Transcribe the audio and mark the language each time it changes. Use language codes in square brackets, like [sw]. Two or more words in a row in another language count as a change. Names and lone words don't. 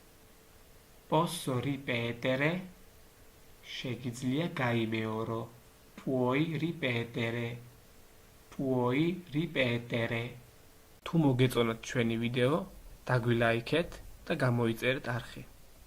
[ka] შეგიძლია გაიმეორო [it] puoi ripetere puoi ripetere [ka] თუ მოგეწონათ ჩვენი ვიდეო დაგვილაიქეთ და გამოიწერეთ არხი